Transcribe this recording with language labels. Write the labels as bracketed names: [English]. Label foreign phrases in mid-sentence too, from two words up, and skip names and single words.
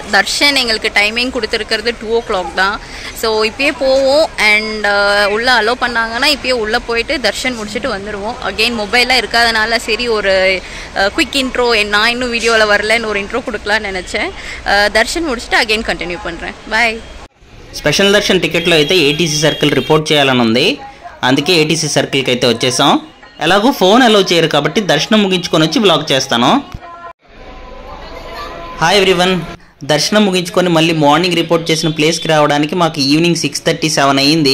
[Tamil] தர்ஷன் எங்களுக்கு டைமிங் கொடுத்துருக்கிறது 2 o'clock தான். ஸோ இப்போயே போவோம் அண்ட் உள்ளே அலோவ் பண்ணாங்கன்னா இப்போயே உள்ளே போயிட்டு தர்ஷன் முடிச்சுட்டு வந்துடுவோம். அகெயின் மொபைலாக இருக்காதனால சரி ஒரு [English] quick intro, [Tamil] நான் இன்னும் வீடியோவில் வரலன்னு ஒரு இன்ட்ரோ கொடுக்கலான்னு நினச்சேன். தர்ஷன் முடிச்சுட்டு [English] again continue [Tamil] பண்ணுறேன். பாய். [Telugu] స్పెషల్ దర్శన్ టికెట్లో అయితే ఏటీసీ [English] circle report [Telugu] చేయాలని ఉంది, అందుకే ఏటీసీ సర్కిల్కి అయితే వచ్చేసాం. ఎలాగో ఫోన్ అలౌ చేయరు కాబట్టి దర్శనం ముగించుకొని వచ్చి బ్లాగ్ చేస్తాను. [English] hi everyone, [Telugu] దర్శనం ముగించుకొని మళ్ళీ [English] morning report [Telugu] చేసిన ప్లేస్కి రావడానికి మాకు ఈవినింగ్ 6:37 అయ్యింది.